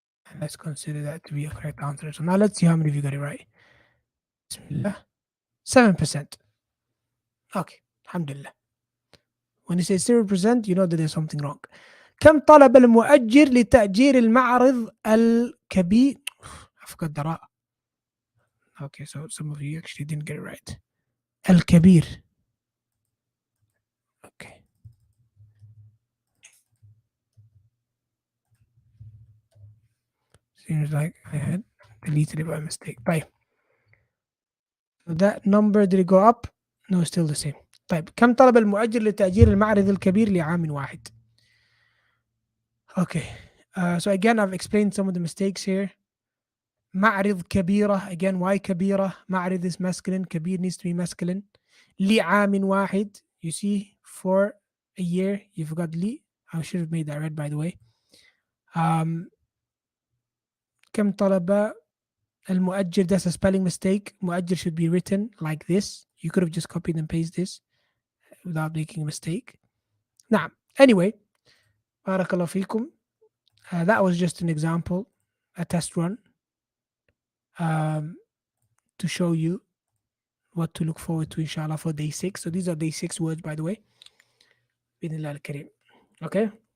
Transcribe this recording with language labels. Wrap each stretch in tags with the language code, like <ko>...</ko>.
<en>And let's consider that to be a correct answer. So now let's see how many of you got it right. Bismillah. 7%. Okay, alhamdulillah. When you say 0%, you know that there's something wrong.</en> <ar>كم طلب المؤجر لتأجير المعرض الكبير.</ar> <en>I forgot the راء. Okay, so some of you actually didn't get it right.</en> <ar>الكبير.</ar> <en>Okay. Seems like I had deleted it by mistake.</en> <ar>طيب.</ar> <en>So that number, did it go up? No, it's still the same.</en> <ar>طيب, كم طلب المؤجر لتأجير المعرض الكبير لعام واحد?</ar> <en>Okay. So again, I've explained some of the mistakes here.</en> <ar>معرض كبيرة.</ar> <en>Again, why</en> <ar>كبيرة?</ar> <en>معرض is masculine. كبير needs to be masculine.</en> <ar>لعام واحد.</ar> <en>You see, for a year. You forgot لي. I should have made that red, by the way.</en> <ar>كم طلب المؤجر?</ar> <en>That's a spelling mistake. مؤجر should be written like this. You could have just copied and pasted this without making a mistake.</en> <ar>نعم.</ar> <en>Anyway,</en> <ar>بارك الله فيكم.</ar> <en>That was just an example, a test run, to show you what to look forward to, inshallah, for day 6. So these are day 6 words, by the way.</en> <ar>بإذن الله الكريم.</ar> <en>Okay?</en>